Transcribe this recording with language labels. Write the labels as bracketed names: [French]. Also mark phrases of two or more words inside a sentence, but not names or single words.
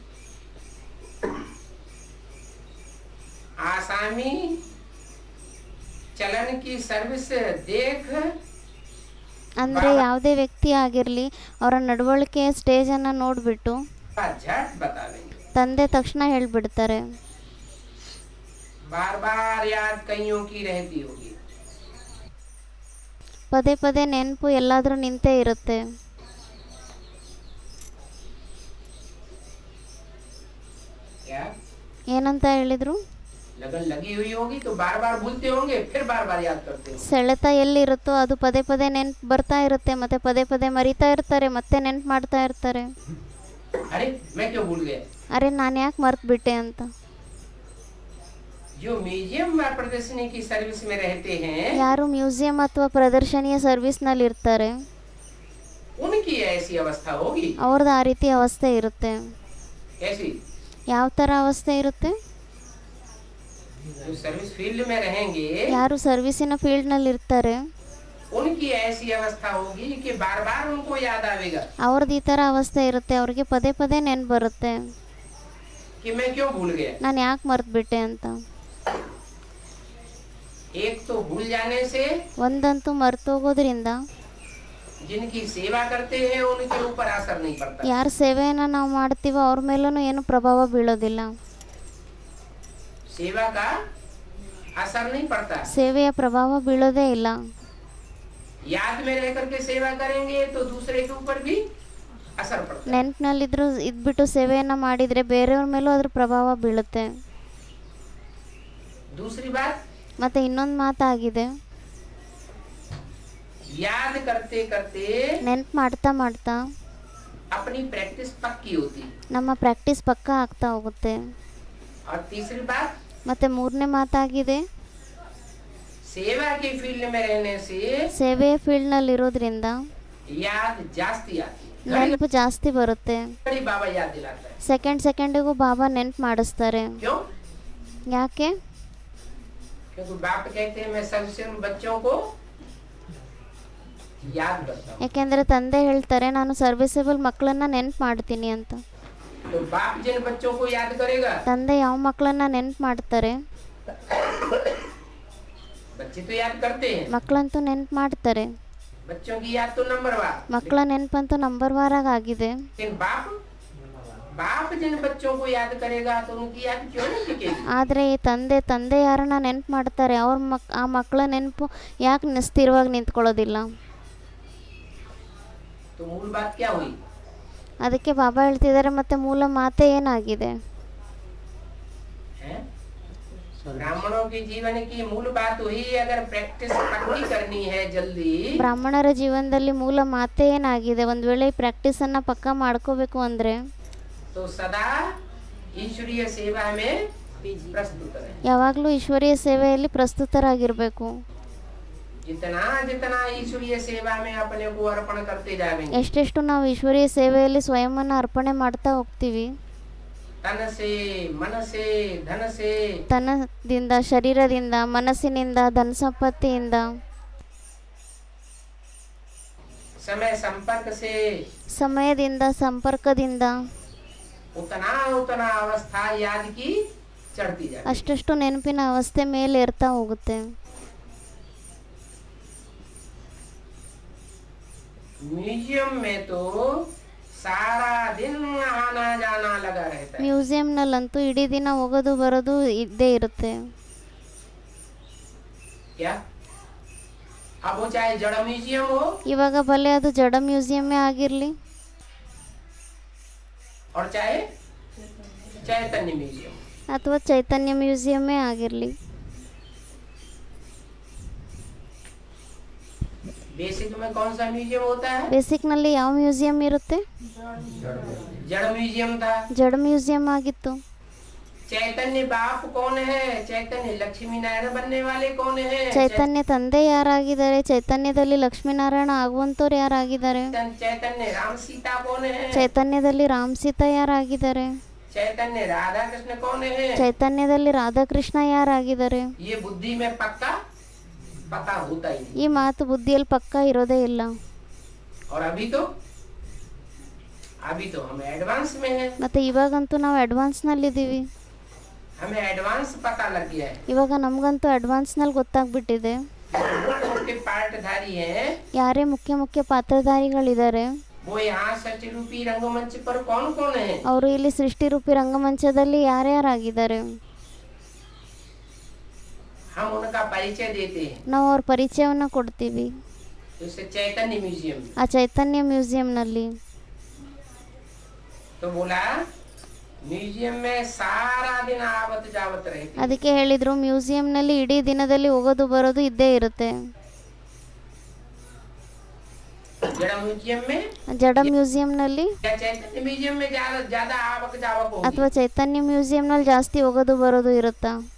[Hindi] आसामी चलन की सर्विस देख, [Kannada] ಅಂದರೆ ಯಾವುದೇ ವ್ಯಕ್ತಿ ಆಗಿರಲಿ ಅವರ ನಡವಳಿಕೆಯ ಸ್ಟೇಜನ್ನು ನೋಡಿಬಿಟ್ಟು [Hindi] झट बतावेंगे। [Kannada] ತಂದೆ ತಕ್ಷಣ ಹೇಳ್ಬಿಡ್ತಾರೆ. [Hindi] बार बार याद कईयों की रहती होगी, [Kannada] ಪದೇ ಪದೇ ನೆನಪು ಎಲ್ಲಾದರೂ ನಿಂತೇ ಇರುತ್ತೆ. [Hindi] क्या [Kannada] ಏನಂತ ಹೇಳಿದ್ರು, [Hindi] लगन लगी हुई होगी तो बार बार भूलते होंगे, फिर बार बार याद करते होंगे। [Kannada] ಸೆಳೆತ ಎಲ್ಲಿರುತ್ತೋ ಅದು ಪದೇ ಪದೇ ನೆನಪು ಬರ್ತಾ ಇರುತ್ತೆ, ಮತ್ತೆ ಪದೇ ಪದೇ ಮರಿತಾ ಇರ್ತಾರೆ, ಮತ್ತೆ ನೆನಪು ಮಾಡ್ತಾ ಇರ್ತಾರೆ. [Hindi] अरे मैं क्यों भूल गया। [Kannada] ಅರೆ ನಾನು ಯಾಕೆ ಮರ್ತು ಬಿಟ್ಟೆ ಅಂತ. [Hindi] जो म्यूजियम व प्रदर्शनी की सर्विस में रहते हैं, [Kannada] ಯಾರು ಮ್ಯೂಸಿಯಂ ಅಥವಾ ಪ್ರದರ್ಶನಿಯ ಸರ್ವಿಸ್ನಲ್ಲಿ ಇರ್ತಾರೆ [Hindi] उनकी ऐसी अवस्था होगी। [Kannada] ಅವ್ರದ್ದು ಆ ರೀತಿ ಅವಸ್ಥೆ ಇರುತ್ತೆ. [Hindi] ऐसी [Kannada] ಯಾವ ಥರ ಅವಸ್ಥೆ ಇರುತ್ತೆ, [Hindi] जो [English] service field [Hindi] में रहेंगे [Kannada] ಯಾರು ಸರ್ವಿಸಿನ ಫೀಲ್ಡ್ನಲ್ಲಿ ಇರ್ತಾರೆ [Hindi] उनकी ऐसी अवस्था होगी कि बार बार उनको याद आवेगा [Kannada] ಅವ್ರದ್ದು ಈ ಥರ ಅವಸ್ಥೆ ಇರುತ್ತೆ, ಅವ್ರಿಗೆ ಪದೇ ಪದೇ ನೆನಪು ಬರುತ್ತೆ [Hindi] कि मैं क्यों भूल गया। [Kannada] ನಾನು ಯಾಕೆ ಮರ್ತು ಬಿಟ್ಟೆ ಅಂತ. [Hindi] एक तो भूल जाने से, [Kannada] ಒಂದಂತೂ ಮರ್ತೋಗೋದ್ರಿಂದ [Hindi] जिनकी सेवा करते हैं उनके ऊपर असर नहीं पड़ता। [Kannada] ಯಾರ ಸೇವೆಯನ್ನು ನಾವು ಮಾಡ್ತೀವೋ ಅವ್ರ ಮೇಲೂ ಏನು ಪ್ರಭಾವ ಬೀಳೋದಿಲ್ಲ, [Hindi] सेवा का असर नहीं पड़ता। [Kannada] ಸೇವೆಯ ಪ್ರಭಾವ ಬೀಳೋದೇ ಇಲ್ಲ. [Hindi] याद में रह करके सेवा करेंगे तो दूसरे के ऊपर भी असर पड़ता है। [Kannada] ನೆನಪಿನಲ್ಲಿದ್ರು ಇದ್ಬಿಟ್ಟು ಸೇವೆಯನ್ನು ಮಾಡಿದರೆ ಬೇರೆಯವ್ರ ಮೇಲೂ ಅದ್ರ ಪ್ರಭಾವ ಬೀಳುತ್ತೆ. [Hindi] दूसरी बात, [Kannada] ಮತ್ತು ಇನ್ನೊಂದು ಮಾತಾಗಿದೆ, [Hindi] याद करते करते [Kannada] ನೆನಪು ಮಾಡ್ತಾ ಮಾಡ್ತಾ [Hindi] अपनी प्रैक्टिस पक्की होती। [Kannada] ನಮ್ಮ ಪ್ರಾಕ್ಟೀಸ್ ಪಕ್ಕ ಆಗ್ತಾ ಹೋಗುತ್ತೆ. [Hindi] और तीसरी बात, [Kannada] ಮತ್ತು ಮೂರನೇ ಮಾತಾಗಿದೆ, [Hindi] सेवा के फील्ड में रहने से [Kannada] ಸೇವೆಯ ಫೀಲ್ಡ್ನಲ್ಲಿ ಇರೋದ್ರಿಂದ [Hindi] याद जास्ती आती है। [Kannada] ನೆನಪು ಜಾಸ್ತಿ ಬರುತ್ತೆ. [Hindi] घड़ी बाबा याद दिलाता है। [Kannada] ಸೆಕೆಂಡಿಗೂ ಬಾಬಾ ನೆನಪು ಮಾಡಿಸ್ತಾರೆ. [Hindi] क्यों? [Kannada] ಯಾಕೆ? [Hindi] क्योंकि बाप कहते हैं मैं सबसे बच्चों को याद करता हूँ। [Kannada] ಯಾಕೆಂದರೆ ತಂದೆ ಹೇಳ್ತಾರೆ ನಾನು ಸರ್ವಿಸಬಲ್ ಮಕ್ಕಳನ್ನ ನೆನಪು ಮಾಡ್ತೀನಿ ಅಂತ. [Hindi] तो बाप जिन बच्चों को याद करेगा, [Kannada] ತಂದೆ ಯಾವ ಮಕ್ಕಳನ್ನ ನೆನಪು ಮಾಡ್ತಾರೆ? [Hindi] बच्चे तो याद करते हैं, [Kannada] ಮಕ್ಕಳಂತೂ ನೆನಪು ಮಾಡ್ತಾರೆ. [Hindi] बच्चों की याद तो नंबरवार, [Kannada] ಮಕ್ಕಳ ನೆನಪಂತೂ ನಂಬರ್ ವಾರಾಗ ಆಗಿದೆ. [Hindi] लेकिन बाप जिन बच्चों को याद करेगा तो उनकी याद क्यों नहीं टिकेगी? [Kannada] ಆದರೆ ಈ ತಂದೆ ಯಾರನ್ನ ನೆನಪು ಮಾಡ್ತಾರೆ ಆ ಮಕ್ಕಳ ನೆನಪು ಯಾಕೆ ಸ್ಥಿರವಾಗಿ ನಿಂತ್ಕೊಳ್ಳೋದಿಲ್ಲ? [Hindi] तो मूल बात क्या हुई? [Kannada] ಅದಕ್ಕೆ ಬಾಬಾ ಹೇಳ್ತಿದ್ದಾರೆ ಮತ್ತೆ ಮೂಲ ಮಾತೆ ಏನಾಗಿದೆ? [Hindi] ब्राह्मणों के जीवन की मूल बात हुई, अगर प्रैक्टिस पक्की करनी है जल्दी, [Kannada] ಬ್ರಾಹ್ಮಣರ ಜೀವನದಲ್ಲಿ ಮೂಲ ಮಾತೆ ಏನಾಗಿದೆ? ಒಂದು ವೇಳೆ ಈ ಪ್ರಾಕ್ಟೀಸನ್ನು ಪಕ್ಕಾ ಮಾಡ್ಕೋಬೇಕು ಅಂದರೆ [Hindi] तो सदा ईश्वरीय सेवा में प्रस्तुत रहे। [Kannada] ಯಾವಾಗಲೂ ಈಶ್ವರೀಯ ಸೇವೆಯಲ್ಲಿ ಪ್ರಸ್ತುತರಾಗಿರಬೇಕು. [Hindi] जितना जितना ईश्वरीय सेवा में अपने को अर्पण करते जाएंगे, [Kannada] ಎಷ್ಟೆಷ್ಟು ನಾವು ಈಶ್ವರೀಯ ಸೇವೆಯಲ್ಲಿ ಸ್ವಯಂವನ್ನು ಅರ್ಪಣೆ ಮಾಡ್ತಾ ಹೋಗ್ತೀವಿ, [Hindi] तन से, मन से, धन से, [Kannada] ತನದಿಂದ, ಶರೀರದಿಂದ, ಮನಸ್ಸಿನಿಂದ, ಧನ ಸಂಪತ್ತಿಯಿಂದ, [Hindi] समय संपर्क से, [Kannada] ಸಮಯದಿಂದ, ಸಂಪರ್ಕದಿಂದ [Hindi] उतना उतना अवस्था याद की चढ़ती जाए। [Kannada] ಅಷ್ಟಷ್ಟು ನೆನಪಿನ ಅವಸ್ಥೆ ಮೇಲೆ ಏರ್ತಾ ಹೋಗುತ್ತೆ. [Hindi] म्यूजियम में तो सारा दिन आना जाना लगा रहता है। [Kannada] ಮ್ಯೂಸಿಯಂನಲ್ಲಂತೂ ಇಡೀ ದಿನ ಹೋಗೋದು ಬರೋದು ಇದ್ದೇ ಇರುತ್ತೆ. [Hindi] क्या? अब वो चाहे जड़ म्यूजियम हो [Kannada] ಇವಾಗ ಭಲೆ ಅದು ಜಡ ಮ್ಯೂಸಿಯಮ್ಮೇ ಆಗಿರಲಿ, [Hindi] और चाहे चैतन्य म्यूजियम, [Kannada] ಅಥವಾ ಚೈತನ್ಯ ಮ್ಯೂಸಿಯಮ್ಮೇ ಆಗಿರಲಿ. [Hindi] बेसिक में कौन सा म्यूजियम होता है? [Kannada] ಬೇಸಿಕ್ನಲ್ಲಿ ಯಾವ ಮ್ಯೂಸಿಯಂ ಇರುತ್ತೆ? [Hindi] जड़ म्यूजियम था। [Kannada] ಜಡ ಮ್ಯೂಸಿಯಂ ಆಗಿತ್ತು. [Hindi] चैतन्य बाप कौन है? चैतन्य लक्ष्मी नारायण बनने वाले कौन है? [Kannada] ಚೈತನ್ಯ ತಂದೆ ಯಾರಾಗಿದ್ದಾರೆ? ಚೈತನ್ಯದಲ್ಲಿ ಲಕ್ಷ್ಮೀನಾರಾಯಣ ಆಗುವಂಥವ್ರು ಯಾರಾಗಿದ್ದಾರೆ? [Hindi] चैतन्य राम सीता कौन है? [Kannada] ಚೈತನ್ಯದಲ್ಲಿ ರಾಮ್ ಸೀತಾ ಯಾರಾಗಿದ್ದಾರೆ? [Hindi] चैतन्य राधा कृष्ण कौन है? [Kannada] ಚೈತನ್ಯದಲ್ಲಿ ರಾಧಾಕೃಷ್ಣ ಯಾರಾಗಿದ್ದಾರೆ? [Hindi] ये बुद्धि में पक्का पता होता ही नहीं। [Kannada] ಈ ಮಾತು ಬುದ್ಧಿಯಲ್ಲಿ ಪಕ್ಕಾ ಇರೋದೇ ಇಲ್ಲ. [Hindi] और अभी तो हम एडवांस में हैं। [Kannada] ಮತ್ತೆ ಇವಾಗಂತೂ ನಾವು ಅಡ್ವಾನ್ಸ್ನಲ್ಲಿದ್ದೀವಿ. [Hindi] हमें एडवांस पता लग गया है। [Kannada] ಇವಾಗ ನಮಗಂತೂ ಅಡ್ವಾನ್ಸ್ನಲ್ಲಿ ಗೊತ್ತಾಗ್ಬಿಟ್ಟಿದೆ [Hindi] मुख्य पार्टधारी हैं, [Kannada] ಯಾರೇ ಮುಖ್ಯ ಪಾತ್ರಧಾರಿಗಳಿದ್ದಾರೆ. [Hindi] वो यहाँ सचरूपी रंगमंच पर कौन कौन है? [Kannada] ಅವರು ಇಲ್ಲಿ ಸೃಷ್ಟಿರೂಪಿ ರಂಗಮಂಚದಲ್ಲಿ ಯಾರ್ಯಾರಾಗಿದ್ದಾರೆ? [Hindi] हम उनका परिचय देते हैं। [Kannada] ನಾವು ಅವ್ರ ಪರಿಚಯವನ್ನು ಕೊಡ್ತೀವಿ [Hindi] जैसे चैतन्य म्यूजियम। [Kannada] ಆ ಚೈತನ್ಯ ಮ್ಯೂಸಿಯಂನಲ್ಲಿ. [Hindi] तो बोला म्यूजियम में सारा दिन आवत जावत रहती। [Kannada] ಅದಕ್ಕೆ ಹೇಳಿದ್ರು ಮ್ಯೂಸಿಯಂನಲ್ಲಿ ಇಡೀ ದಿನದಲ್ಲಿ ಹೋಗೋದು ಬರೋದು ಇದ್ದೇ ಇರುತ್ತೆ. [Hindi] जड़ म्यूजियम में [Kannada] ಜಡ ಮ್ಯೂಸಿಯಂನಲ್ಲಿ [Hindi] या चैतन्य म्यूजियम में ज्यादा आवक जावक होगी? [Kannada] ಅಥವಾ ಚೈತನ್ಯ ಮ್ಯೂಸಿಯಂನಲ್ಲಿ ಜಾಸ್ತಿ ಹೋಗೋದು ಬರೋದು ಇರುತ್ತಾ?